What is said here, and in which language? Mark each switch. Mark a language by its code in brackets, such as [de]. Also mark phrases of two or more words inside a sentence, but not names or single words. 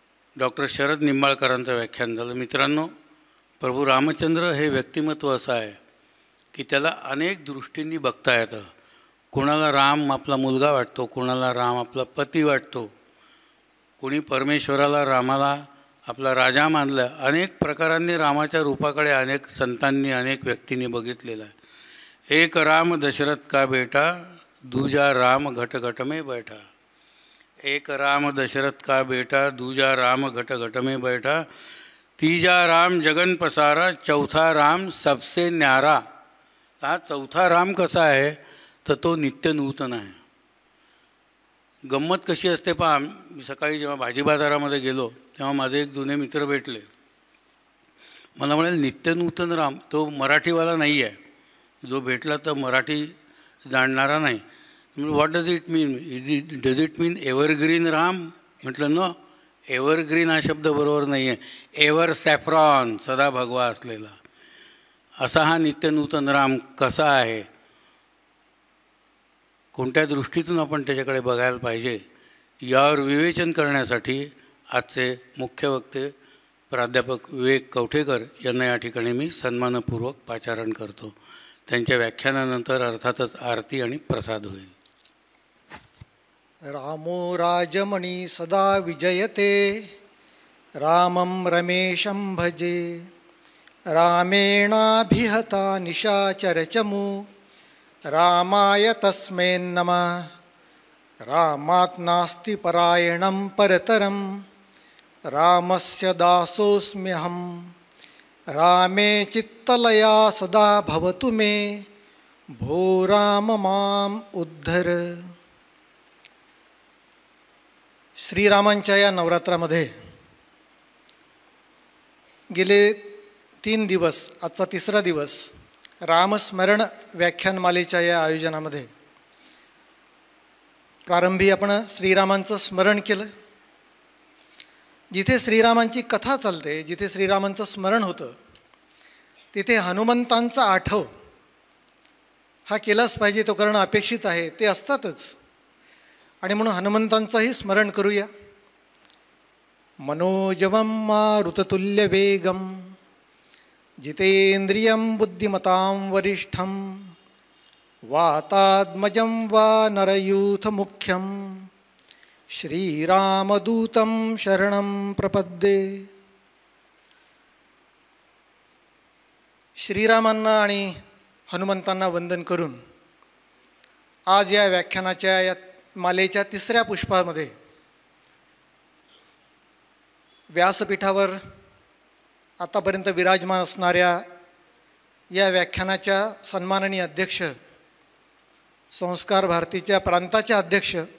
[mr] डॉक्टर शरद निंबाळकरांचं व्याख्यान झालं. मित्रांनो, प्रभू रामचंद्र हे व्यक्तिमत्व असं आहे की त्याला अनेक दृष्टींनी बघता येतं. कोणाला राम आपला मुलगा वाटतो, कोणाला राम आपला पती वाटतो, कोणी परमेश्वराला रामाला आपला राजा मानलं. अनेक प्रकारांनी रामाच्या रूपाकडे अनेक संतांनी अनेक व्यक्तींनी बघितलेलं आहे. [hi] एक राम दशरथ का बेटा, दूजा राम घट घट में बैठा. एक राम दशरथ का बेटा, दूजा राम घट घट में बैठा, तीजा राम जगन पसारा, चौथा राम सबसे न्यारा. [mr] हा चौथा राम कसा आहे तर तो नित्य नूतन आहे. गंमत कशी असते पहा, मी सकाळी जेव्हा भाजी बाजारामध्ये गेलो तेव्हा माझे एक जुने मित्र भेटले. मला म्हणाले नित्य नूतन राम तो मराठीवाला नाही आहे, जो भेटला तर मराठी जाणणारा नाही. [en] What does it mean, does it mean evergreen Ram? [mr] म्हटलं नो, एव्हरग्रीन हा शब्द बरोबर नाही आहे. [en] ever saffron, [mr] सदा भगवा असलेला असा हा नित्य नूतन राम कसा आहे, कोणत्या दृष्टीतून आपण त्याच्याकडे बघायला पाहिजे, यावर विवेचन करण्यासाठी आजचे मुख्य वक्ते प्राध्यापक विवेक कवठेकर यांना या ठिकाणी मी सन्मानपूर्वक पाचारण करतो. त्यांच्या व्याख्यानानंतर अर्थातच आरती आणि प्रसाद होईल. [sa] रामो राजमणी सदा विजयते, रामं रमेशं भजे. रामेणाभिहता निशाचरचमू, रामाय तस्मै नमः. रामात् नास्ति परायणं परतरं, रामस्य दासोऽस्म्यहं. रामे चित्तलया सदा भवतु मे, भो राम माम् उद्धर. [mr] श्रीरामांच्या या नवरात्रामध्ये गेले 3 दिवस, आजचा 3रा दिवस, रामस्मरण व्याख्यानमालेच्या या आयोजनामध्ये प्रारंभी आपण श्रीरामांचं स्मरण केलं. जिथे श्रीरामांची कथा चालते, जिथे श्रीरामांचं स्मरण होतं, तिथे हनुमंतांचा आठव हा केलाच पाहिजे, तो करणं अपेक्षित आहे, ते असतातच. आणि म्हणून हनुमंतांचंही स्मरण करूया. [sa] मनोजवं मारुततुल्य वेगं, जितेंद्रियं बुद्धिमतां वरिष्ठं, वातात्मजं वा नरयूथमुख्यं, श्रीरामदूतं शरणं प्रपद्ये. [mr] श्रीरामांना आणि हनुमंतांना वंदन करून आज या व्याख्यानाच्या या मालेच्या 3ऱ्या पुष्पामध्ये व्यासपीठावर आतापर्यंत विराजमान असणाऱ्या या व्याख्यानाच्या सन्माननीय अध्यक्ष, संस्कार भारतीच्या प्रांताच्या अध्यक्ष